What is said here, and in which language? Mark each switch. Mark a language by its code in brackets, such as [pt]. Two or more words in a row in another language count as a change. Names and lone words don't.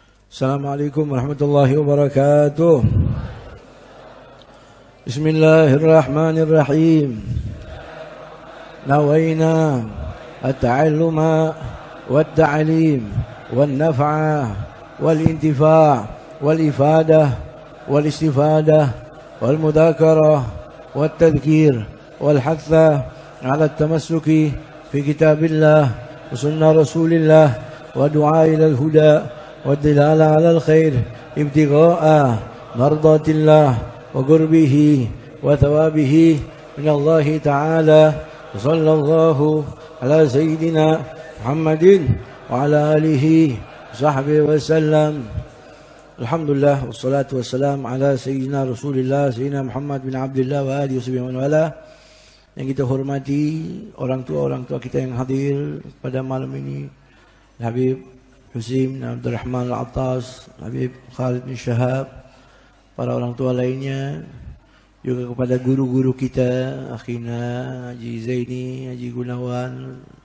[ar] السلام عليكم ورحمة الله وبركاته. بسم الله الرحمن الرحيم. نوينا التعلم والتعليم والنفع والانتفاع والإفادة والاستفادة والمذاكرة والتذكير والحث على التمسك في كتاب الله وسنة رسول الله والدعاء إلى الهدى والدلالة على الخير ابتغاء مرضات الله وقربه وثوابه من الله تعالى صلى الله على سيدنا محمد وعلى آله وصحبه وسلم. الحمد لله والصلاة والسلام على سيدنا رسول الله سيدنا محمد بن عبد الله وآله وسلم ولا. [id] Yang kita hormati orang tua kita yang hadir pada malam ini, Habib Husim bin Abdul Rahman Al-Attas, Habib Khalid bin Shahab, para orang tua lainnya, juga kepada guru-guru kita, Akhina Haji Zaini, Haji Gunawan,